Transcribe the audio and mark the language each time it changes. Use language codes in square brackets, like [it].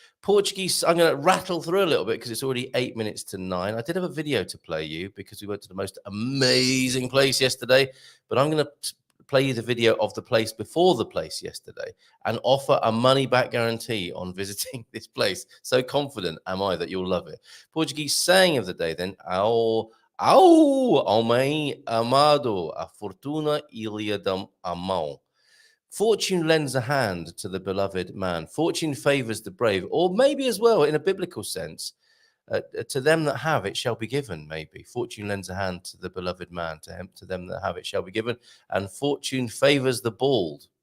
[en] Portuguese, I'm going to rattle through a little bit because it's already 8 minutes to 9. I did have a video to play you because we went to the most amazing place yesterday, but I'm going to play you the video of the place before the place yesterday and offer a money-back guarantee on visiting this place. So confident am I that you'll love it. Portuguese saying of the day then, [pt] ao homem amado, a fortuna ilha da mão. [en] Fortune lends a hand to the beloved man. Fortune favors the brave, or maybe as well in a biblical sense, to them that have it shall be given. Maybe fortune lends a hand to the beloved man. To them that have it shall be given, and fortune favors the bald.